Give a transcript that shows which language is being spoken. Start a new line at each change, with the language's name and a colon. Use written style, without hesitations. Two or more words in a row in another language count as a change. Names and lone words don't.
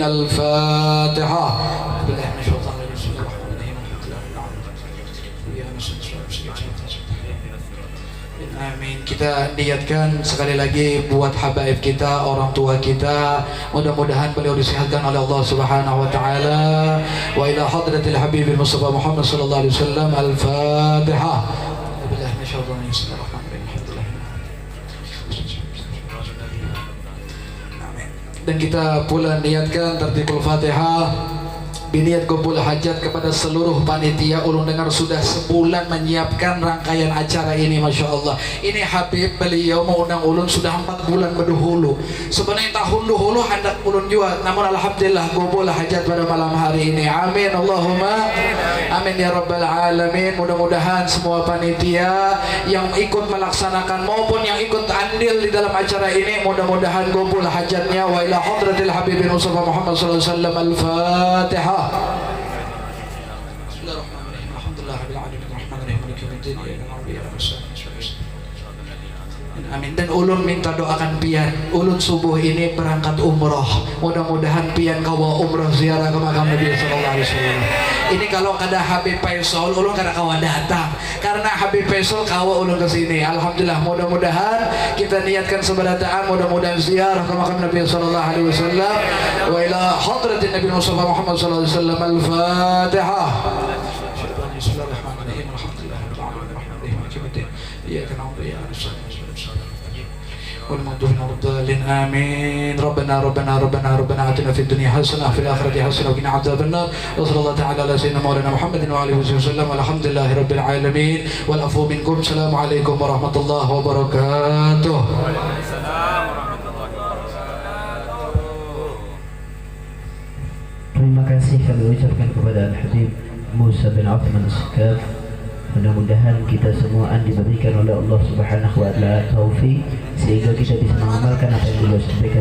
Indonesian: Al-Fatiha. Amin. Kita niatkan sekali lagi buat habaib kita, orang tua kita, mudah-mudahan beliau disehatkan oleh Allah
Arabic: سبحانه وتعالى. وإلى حضرة الحبيب المصطفى محمد صلى الله عليه وسلم. Al-Fatiha. بالله من الشيطان الرجيم.
Indonesian: Dan kita pula niatkan tertibul Fatihah biniat gobul hajat kepada seluruh panitia.
Banjar: Ulun dengar sudah sebulan menyiapkan rangkaian acara ini,
Arabic: ما شاء الله.
Banjar: Ini Habib beliau mau undang ulun sudah 4 bulan berdahulu. Sebenarnya tahun dahulu hendak ulun juga, namun alhamdulillah gobul hajat pada malam hari ini.
Arabic: آمين اللهم آمين يا رب العالمين.
Indonesian: Mudah-mudahan semua panitia yang ikut melaksanakan maupun yang ikut andil di dalam acara ini, mudah-mudahan gobul hajatnya.
Arabic: وإلى حضرة الحبيب المصطفى محمد صلى الله عليه وسلم. Al-Fatihah. بسم الله الرحمن الرحيم الحمد لله رب العالمين الرحمن الرحيم مالك يوم الدين إياك نعبد وإياك نستعين. Amin.
Banjar: Dan ulun minta doakan pian. Ulun subuh ini berangkat umroh. Mudah-mudahan pian kawa umroh ziarah ke makam Nabi
Arabic: صلى الله عليه وسلم.
Banjar: Ini kalau kada Habib Faisal ulun kada kawa datang. Karena Habib Faisal kawa ulun ke sini. Alhamdulillah, mudah-mudahan kita niatkan seberataan, mudah-mudahan ziarah ke makam Nabi
Arabic: صلى الله عليه وسلم. وإلى حضرة النبي المصطفى محمد صلى الله عليه وسلم.
Banjar: Al-Fatihah.
Arabic: بسم الله الرحمن الرحيم الحمد لله رب العالمين الرحمن الرحيم مالك يوم الدين إياك نعبد وإياك نستعين.
Banjar: والمغضوب الضالين آمين. ربنا آتنا في الدنيا حسنة وفي الآخرة حسنة وقنا عذاب النار. وصلى الله تعالى على سيدنا مولانا محمد وعلى آله وسلم والحمد لله رب العالمين والعفو منكم. السلام عليكم ورحمة الله وبركاته.
Indonesian: Terima kasih kami ucapkan kepada Al-Habib Musa bin Uthman As-Sakaf. Mudah-mudahan kita semua diberikan oleh Allah
Arabic: سبحانه وتعالى
Indonesian: taufik sehingga kita bisa mengamalkan apa yang beliau sampaikan.